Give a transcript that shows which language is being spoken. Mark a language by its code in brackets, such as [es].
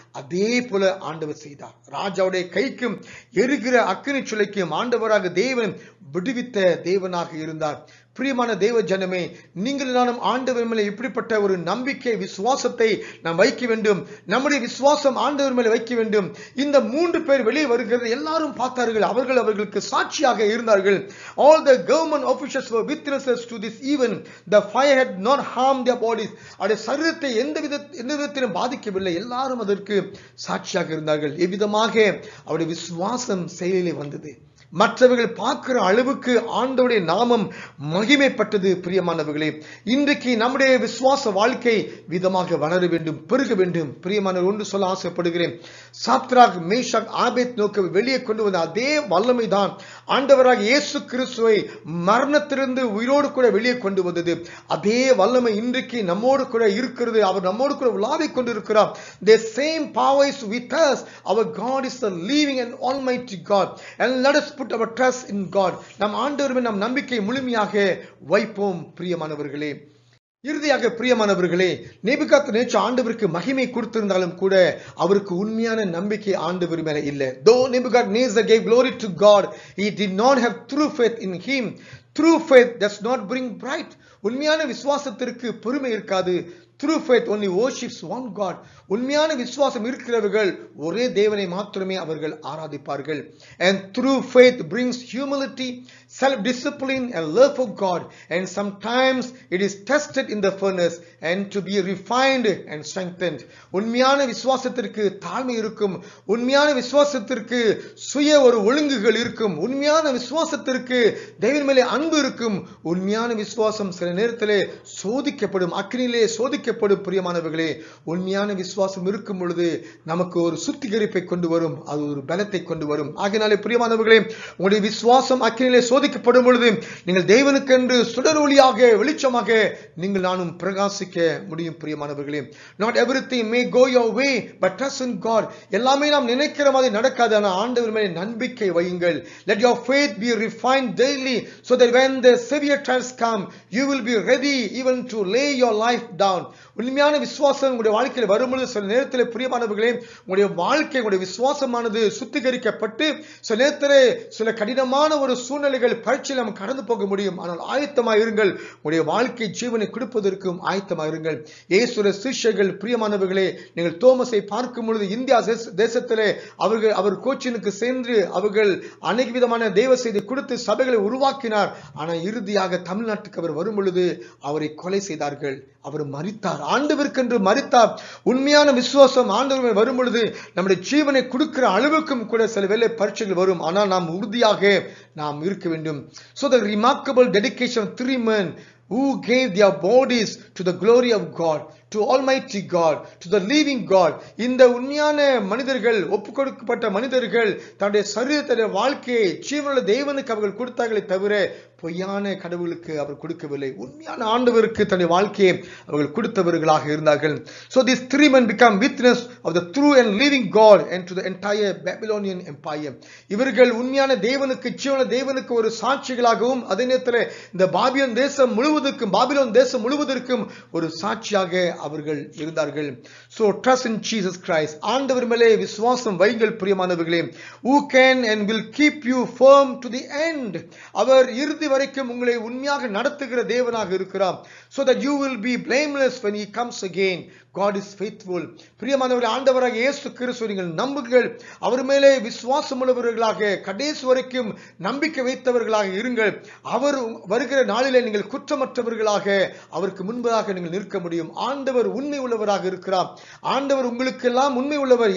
[ta] அதே போல ஆண்டவர் செய்தார். ராஜாவுடைய கைக்கும் எரிகிற அக்கினி சுளைக்கும் ஆண்டவராக தேவன் விடுவித்த தேவனாக இருந்தார். பிரியமான தேவ ஜனமே, நீங்கள் நானும் ஆண்டவர் மேலே இப்படிப்பட்ட ஒரு நம்பிக்கை, விசுவாசத்தை நாம் வைக்க வேண்டும். நம்முடைய விசுவாசம் ஆண்டவர் மேலே வைக்க வேண்டும். இந்த 3 பேர் வெளியே வருகிறது. எல்லாரும் பார்த்தார்கள். அவர்களுக்கு சாட்சியாக இருந்தார்கள். [en] All the government officials were witnesses to this event. The fire had not harmed their bodies. [ta] அவருடைய சரீரத்தை எந்த விதத்திலும் பாதிக்கவில்லை. எல்லாரும் அதற்கு சாட்சியாக இருந்தார்கள். எவ்விதமாக அவருடைய விசுவாசம் செயலிலே வந்தது. மற்றவர்கள் பார்க்கிற அளவுக்கு ஆண்டவருடைய நாமம் மகிமைப்பட்டது. பிரியமானவர்களே, இன்றைக்கு நம்முடைய விசுவாச வாழ்க்கை விதமாக வளர வேண்டும், பெருக வேண்டும். பிரியமான ஒன்று சொல்ல ஆசைப்படுகிறேன். சாத்ராக், மேஷாக், ஆபேத்நேகோ வெளியே கொண்டு வந்த அதே வல்லமை தான் ஆண்டவராக இயேசு கிறிஸ்துவை மரணத்திலிருந்து உயிரோடு கூட வெளியே கொண்டு வந்தது. அதே வல்லமை இன்றைக்கு நம்மோடு கூட இருக்கிறது. அவர் நம்மோடு கூட உலாவிக் கொண்டிருக்கிறார். [en] The same power is with us. Our God is the living and almighty God. And let us put our trust in God. [ta] நம் ஆண்டவர் மேல் நம் நம்பிக்கை முழுமையாக வைப்போம். பிரியமானவர்களே, இறுதியாக பிரியமானவர்களே, நேபுகாத்நேச்சார் ஆண்டவருக்கு மகிமை கொடுத்திருந்தாலும் கூட அவருக்கு உண்மையான நம்பிக்கை ஆண்டவர் மேல இல்லை. [en] Though Nebuchadnezzar gave glory to God, he did not have true faith in him. True faith does not bring pride. [ta] உண்மையான விசுவாசத்திற்கு பெருமை இருக்காது. [en] True faith only worships one God. [ta] உண்மையான விசுவாசம் இருக்கிறவர்கள் ஒரே தேவனை மாத்திரமே அவர்கள் ஆராதிப்பார்கள். [en] And true faith brings humility, self-discipline and love for God. And sometimes it is tested in the furnace and to be refined and strengthened. [ta] உண்மையான விசுவாசத்திற்கு தாழ்மை இருக்கும். உண்மையான விசுவாசத்திற்கு சுய ஒரு ஒழுங்குகள் இருக்கும். உண்மையான விசுவாசத்திற்கு தேவன் மேலே அன்பு இருக்கும். உண்மையான விசுவாசம் சில நேரத்திலே சோதிக்கப்படும், அக்கினியிலே சோதிக்கப்படும். பிரியமானவர்களே, உண்மையான விசுவாசம் இருக்கும் பொழுது நமக்கு ஒரு சுத்திகரிப்பை கொண்டு வரும். அது ஒரு பலத்தை கொண்டு வரும். ஆகையினாலே பிரியமானவர்களே, உங்களுடைய விசுவாசம் அக்கினியிலே சோதிக்கப்படும் பொழுது நீங்கள் தேவனுக்கென்று சுடர் ஒளியாக, வெளிச்சமாக நீங்கள் நானும் பிரகாசிக்க முடியும். பிரியமானவர்களே, [en] not everything may go your way but trust in God. [ta] எல்லாமே நாம் நினைக்கிற மாதிரி நடக்காது. ஆனால் ஆண்டவர் மேலே நம்பிக்கை வையுங்கள். [en] Let your faith be refined daily so that when the severe trials come you will be ready even to lay your life down. [ta] உண்மையான விசுவாசம் உங்களுடைய வாழ்க்கையில் வரும்பொழுது சில நேரத்தில் பிரியமானவர்களே உங்களுடைய வாழ்க்கை உங்களுடைய விசுவாசமானது சுத்திகரிக்கப்பட்டு சில நேரத்தில் சில கடினமான ஒரு சூழ்நிலைகள் பரீட்சையில் நம்ம கடந்து போக முடியும். ஆனால் ஆயத்தமாக இருங்கள், உங்களுடைய வாழ்க்கை ஜீவனை கொடுப்பதற்கும் ஆயத்தமாக இருங்கள். இயேசுவின் சீஷர்கள் பிரியமானவர்களே, நீங்கள் தோமஸை பார்க்கும் பொழுது இந்தியா தேசத்திலே அவர் கோச்சினுக்கு சென்று அவர்கள் அநேக விதமான தேவ செய்தி கொடுத்து சபைகளை உருவாக்கினார். ஆனால் இறுதியாக தமிழ்நாட்டுக்கு அவர் வரும் பொழுது அவரை கொலை செய்தார்கள். அவர் மரித்தார், ஆண்டவருக்கென்று மரித்தார். உண்மையான விசுவாசம் ஆண்டவர் வரும் பொழுது நம்முடைய ஜீவனை கொடுக்கிற அளவுக்கும் கூட சில வேளை பரீட்சைகள் வரும். ஆனால் நாம் உறுதியாக நாம் இருக்க வேண்டும். [en] So the remarkable dedication of 3 men who gave their bodies to the glory of God, to Almighty God, to the living God. [ta] இந்த உண்மையான மனிதர்கள், ஒப்பு கொடுக்கப்பட்ட மனிதர்கள் தன்னுடைய சரீரத்தினுடைய வாழ்க்கையை ஜீவனுள்ள தேவனுக்கு அவர்கள் கொடுத்தார்களே தவிர பொய்யான கடவுளுக்கு அவர் கொடுக்கவில்லை. உண்மையான ஆண்டவருக்கு தன்னுடைய வாழ்க்கையை அவர்கள் கொடுத்தவர்களாக இருந்தார்கள். [en] So these 3 men become witness of the true and living God and to the entire Babylonian empire. [ta] இவர்கள் உண்மையான தேவனுக்கு ஜீவனுள்ள தேவனுக்கு ஒரு சாட்சிகளாகவும் அதே நேரத்தில் இந்த பாபிலோன் தேசம் முழுவதற்கும் ஒரு சாட்சியாக அவர்கள் இருந்தார்கள். [en] So trust in Jesus Christ. [ta] ஆண்டவர் மேலே விசுவாசம் வையுங்கள் பிரியமானவர்களே. [en] Who can and will keep you firm to the end. [ta] அவர் இறுதி வரைக்கும் உங்களை உண்மையாக நடத்துகிற தேவனாக இருக்கிறார். [en] So that you will be blameless when he comes again. God is faithful. [ta] பிரியமானவர்களே, ஆண்டவராக இயேசு கிறிஸ்துவை நீங்கள் நம்புங்கள். அவர் மேலே விசுவாசம் உள்ளவர்களாக கடைசி வரைக்கும் நம்பிக்கை வைத்தவர்களாக இருங்கள். அவர் வருகிற நாளிலே நீங்கள் குற்றமற்றவர்களாக அவருக்கு முன்பதாக நீங்கள் நிற்க முடியும். ஆண்டவர் உண்மை உள்ளவராக இருக்கிறார். ஆண்டவர் உங்களுக்கெல்லாம் உண்மை உள்ளவர்.